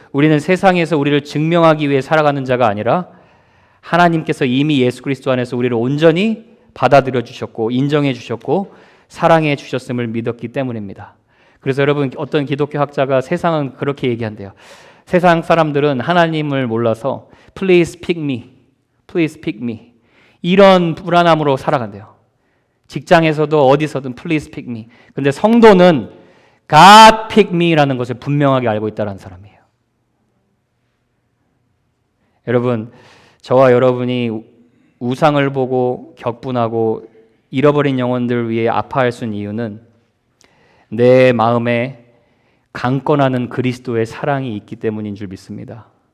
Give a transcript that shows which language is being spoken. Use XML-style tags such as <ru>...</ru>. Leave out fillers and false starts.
<ko>우리는 세상에서 우리를 증명하기 위해 살아가는 자가 아니라 하나님께서 이미 예수 그리스도 안에서 우리를 온전히 받아들여 주셨고 인정해 주셨고 사랑해 주셨음을 믿었기 때문입니다. 그래서 여러분, 어떤 기독교 학자가 세상은 그렇게 얘기한대요. 세상 사람들은 하나님을 몰라서</ko> <en>Please pick me, please pick me</en> <ko>이런 불안함으로 살아간대요. 직장에서도 어디서든</ko> <en>Please pick me.</en> <ko>근데 성도는</ko> <en>God pick me</en> <ko>라는 것을 분명하게 알고 있다는 사람이에요. 여러분, 저와 여러분이 우상을 보고 격분하고 잃어버린 영혼들 위해 아파할 수 있는 이유는 내 마음에 강권하는 그리스도의 사랑이 있기 때문인 줄 믿습니다.</ko>